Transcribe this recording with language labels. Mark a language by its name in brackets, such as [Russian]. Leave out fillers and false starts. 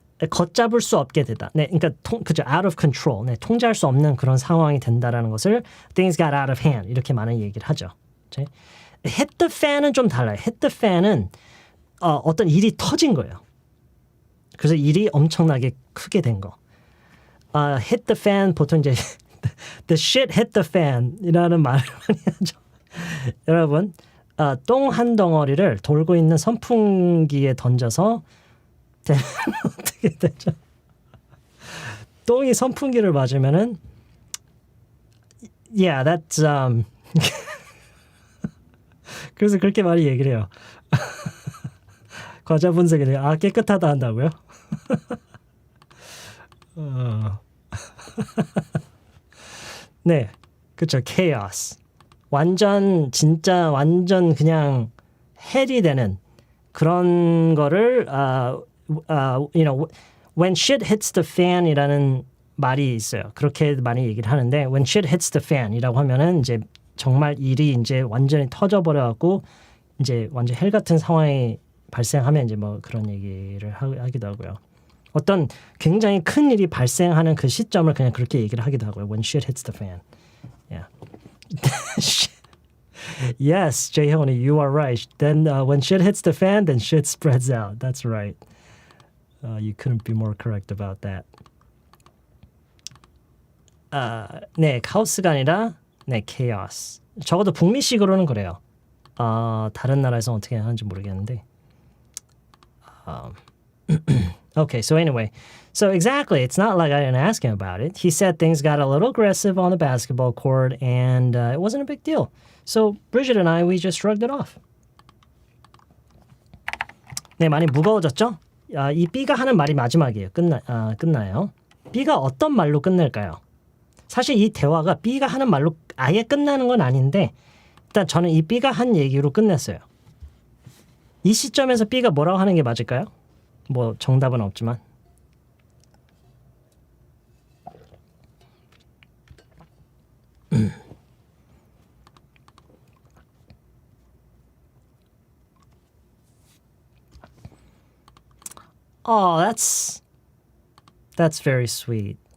[Korean] 걷잡을 수 없게 되다. 네, 그러니까 그죠. [English] Out of control. [Korean] 네, 통제할 수 없는 그런 상황이 된다라는 것을 [English] Things got out of hand [Korean] 이렇게 많은 얘기를 하죠. [English] Hit the fan [Korean] 은 좀 달라요. Hit the fan은 어떤 일이 터진 거예요. 그래서 일이 엄청나게 크게 된 거. [English] Hit the fan [Korean] 보통 이제 [English] the shit hit the fan [Korean] 이라는 말을 많이 하죠. 여러분, 똥 한 덩어리를 돌고 있는 선풍기에 던져서 되면 어떻게 되죠? 똥이 선풍기를 맞으면은 [English] yeah, that's [Korean] 그래서 그렇게 많이 얘기를 해요. 과자 분석을 해요. 깨끗하다 한다고요? 네, 그렇죠. chaos. 진짜 완전 그냥 헬이 되는 그런 거를 [English] you know, when shit hits the fan [Korean] 이라는 말이 있어요. 그렇게 많이 얘기를 하는데 [English] when shit hits the fan [Korean] 이라고 하면은 이제 정말 일이 이제 완전히 터져버려갖고 이제 완전 헬 같은 상황이 발생하면 이제 뭐 그런 얘기를 하기도 하고요. 어떤 굉장히 큰 일이 발생하는 그 시점을 그냥 그렇게 얘기를 하기도 하고요. [English] When shit hits the fan. Yeah. Yes, Jae-hyun, you are right. Then when shit hits the fan, then shit spreads out. That's right. You couldn't be more correct about that. [Korean] 네, 카오스가 아니라 네, chaos. 적어도 북미식으로는 그래요. 다른 나라에서 어떻게 하는지 모르겠는데. [English] Okay, so anyway. So exactly, it's not like I didn't ask him about it. He said things got a little aggressive on the basketball court and it wasn't a big deal. So Bridget and I, we just shrugged it off. [Korean] 네, 많이 무거워졌죠? 이 B가 하는 말이 마지막이에요. 끝나요. B가 어떤 말로 끝낼까요? 사실 이 대화가 B가 하는 말로 아예 끝나는 건 아닌데 일단 저는 이 B가 한 얘기로 끝냈어요. 이 시점에서 B가 뭐라고 하는 게 맞을까요? 뭐 정답은 없지만 [English] Oh, that's very sweet.